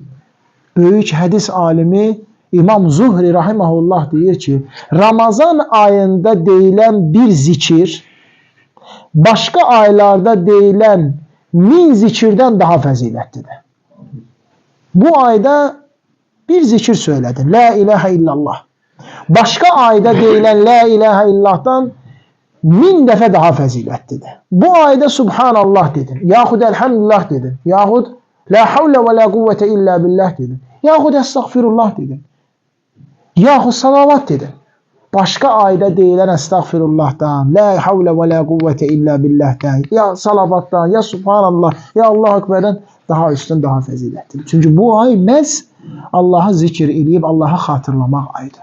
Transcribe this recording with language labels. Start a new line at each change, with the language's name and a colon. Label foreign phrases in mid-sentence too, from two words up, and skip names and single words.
Azerbaijani: Böyük hədis alimi İmam Zuhri rahimehullah deyir ki, Ramazan ayında deyilən bir zikir başqa aylarda deyilən 1000 zikirdən daha fəzilətlidir. Bu ayda bir zikir söylədin,
Arabic: لا إله إلا الله.
Azerbaijani: Başqa ayda deyilən
Arabic: لا إله
Azerbaijani: illahdan 1000 dəfə daha fəzilətlidir. Bu ayda Subhanallah dedin, yaxud Elhamdülillah dedin, yaxud
Arabic: لا حول ولا قوة إلا بالله
Azerbaijani: dedin, yaxud Estağfirullah dedin, yaxud salavat dedin. Başqa ayda deyilən Estağfirullahdan,
Arabic: لا حول ولا قوة إلا بالله,
Azerbaijani: ya salavatdan, ya Subhanallah, ya Allah-u Ekber'dən daha üstün, daha fəzilətlidir. Çünki bu ay məhz Allah'a zikir eləyib, Allah'a xatırlamaq ayıdır.